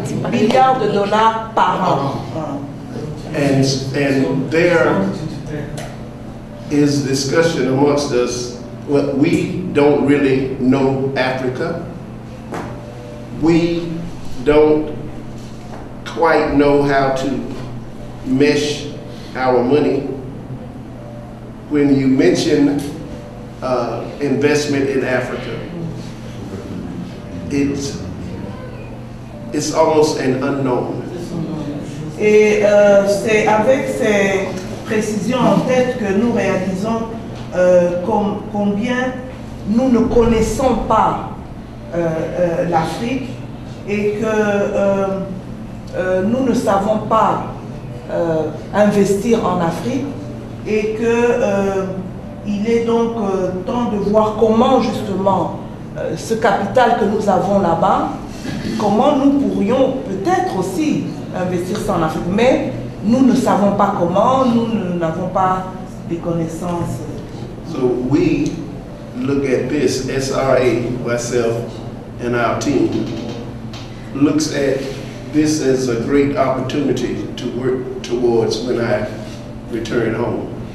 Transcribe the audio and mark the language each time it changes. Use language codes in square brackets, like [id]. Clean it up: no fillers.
[fr] Milliard de dollars par an. [en] And there is discussion amongst us. Well, we don't really know Africa. We don't quite know how to mesh our money. When you mention investment in Africa, it's almost an unknown. [fr] Et c'est avec ces précisions en tête que nous réalisons combien nous ne connaissons pas l'Afrique et que nous ne savons pas investir en Afrique et qu'il est donc temps de voir comment justement ce capital que nous avons là-bas, comment nous pourrions peut-être aussi investir ça en Afrique, mais nous ne savons pas comment, nous n'avons pas des connaissances. [en] So we look at this, SRA, myself and our team, looks at this as a great opportunity to work towards when I return home.